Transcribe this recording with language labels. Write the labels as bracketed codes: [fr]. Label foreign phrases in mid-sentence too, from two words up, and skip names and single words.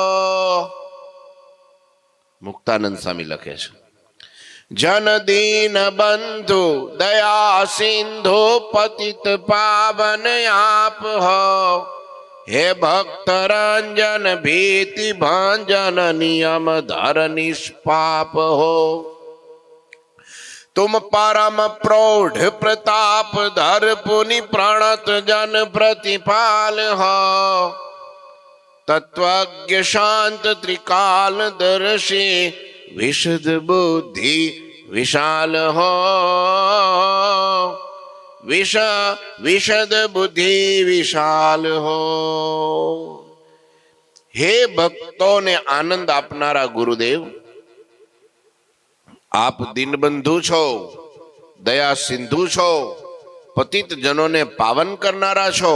[gu] મુક્તાનંદ સ્વામી લખે છે, [hi] जनदीन बंधु दया सिंधु पतित पावन आप हो. हे भक्त रंजन भीति भंजन नियम धर निष्पाप हो. तुम परम प्रौढ़ प्रताप धर पुनि प्रणत जन प्रतिपाल हो. तत्वज्ञ शांत त्रिकाल दर्शी विशद बुद्धि विशाल हो विशद बुद्धि विशाल हो. [gu] હે ભક્તોને આનંદ આપનારા ગુરુદેવ, આપ દીનબંધુ છો, દયા સિંધુ છો, પતિત જનોને પાવન કરનારા છો.